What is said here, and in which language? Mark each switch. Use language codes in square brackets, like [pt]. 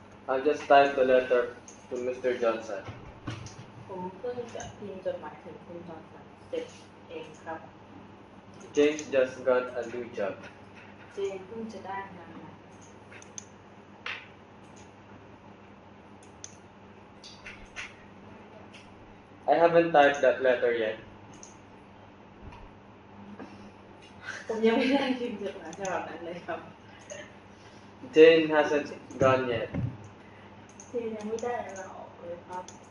[en] I've just typed the letter to Mr. Johnson. [th] ผมเพิ่งจะพิมพ์จดหมายถึงคุณจอห์นสันเสร็จเองครับ [en] James just got a new job. [th] เจนเพิ่งจะได้งานใหม่ [en] I haven't typed that letter yet. [th] ผมยังไม่ได้พิมพ์จดหมายฉบับนั้นเลยครับ [en] Jane hasn't gone yet. [th] เจนยังไม่ได้ลาออกเลยครับ